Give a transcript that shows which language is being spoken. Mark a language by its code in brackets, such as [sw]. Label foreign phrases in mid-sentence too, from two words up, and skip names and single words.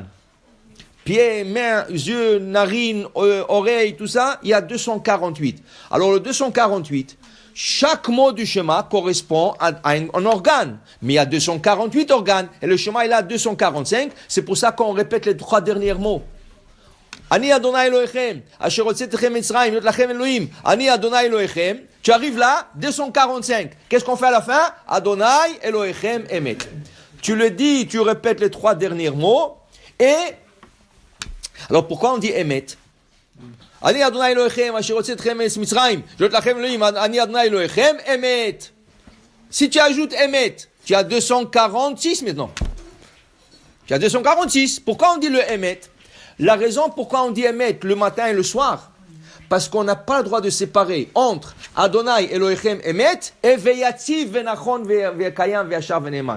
[fr] Pieds, mains, yeux, narines, oreilles, tout ça, il y a 248. Alors le 248, chaque mot du schéma correspond à un organe. Mais il y a 248 organes. Et le schéma, il a 245. C'est pour ça qu'on répète les 3 derniers mots. [he] אני אדוני אלוהיכם, אשר הוצאתכם ממצרים, יות לכם אלוהים, אני אדוני אלוהיכם. [fr] Tu arrives là, 245. Qu'est-ce qu'on fait à la fin? [he] אדוני אלוהיכם אמת. [fr] Tu le dis, tu répètes les 3 derniers mots. Et alors pourquoi on dit Emet? [he] אני אדוני אלוהיכם, אשר הוצאתכם ממצרים, יות לכם אלוהים, אני אדוני אלוהיכם אמת. [fr] Si tu ajoutes Emet, tu as 246 maintenant. Tu as 246. Pourquoi on dit le Emet? La raison pourquoi on dit Emet le matin et le soir, parce qu'on n'a pas le droit de séparer entre [he] אדוני אלוהיכם אמת [fr] et [he] ויציב ונכון וקיים ואחר ונאמן.